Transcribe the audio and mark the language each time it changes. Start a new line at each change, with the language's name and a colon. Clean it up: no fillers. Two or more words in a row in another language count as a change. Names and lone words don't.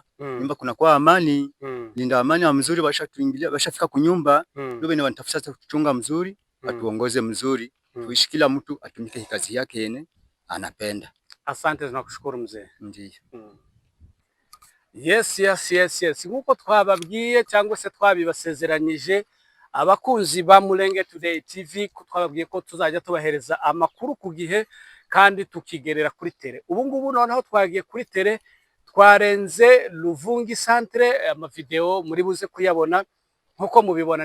Swahili: Nyumba kuna kwa amani. Linda amani ya mzuri bashatuingilia, bashafika kunyumba. Ndio bene wanatafuta kuchunga mzuri, atuongoze mzuri. Tuishi kila mtu atumike kazi yake yene anapenda. Asante, tunakushukuru mzee. Ndiyo.
English: Yes.
Kinyarwanda: Nkuko twababwiye cyangwa se twabibasezeranyije abakunzi ba Mulenge Today TV, twababwiye ko tuzajya tubahereza amakuru ku gihe kandi tukigerera kuri tere. Ubu ngubu noneho twagiye kuri tere, twarenze Luvungi centre, amavideo muri buze kuyabona nkuko mubibona.